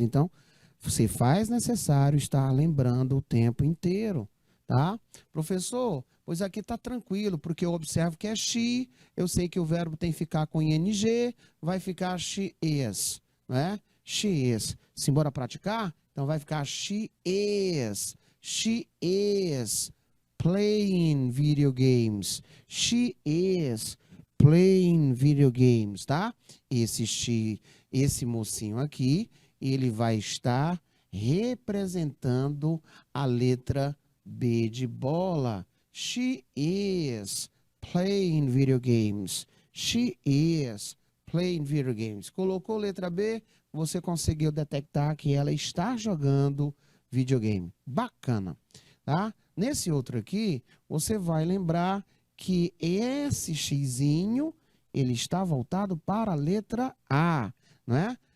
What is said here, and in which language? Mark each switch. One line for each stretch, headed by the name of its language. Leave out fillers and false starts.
Portuguese: Então, você faz necessário estar lembrando o tempo inteiro, tá? Professor, Pois aqui está tranquilo, porque eu observo que é she, eu sei que o verbo tem que ficar com ing, vai ficar
English: she is,
Portuguese: né?
English: She is.
Portuguese: Simbora praticar? Então vai ficar
English: she is. She is playing video games. She is playing video games,
Portuguese: tá? Esse mocinho aqui, ele vai estar representando a letra B de bola.
English: She is playing video games. She is playing video games.
Portuguese: Colocou letra B, você conseguiu detectar que ela está jogando videogame. Bacana, tá? Nesse outro aqui, você vai lembrar que esse xizinho, ele está voltado para a letra A, né?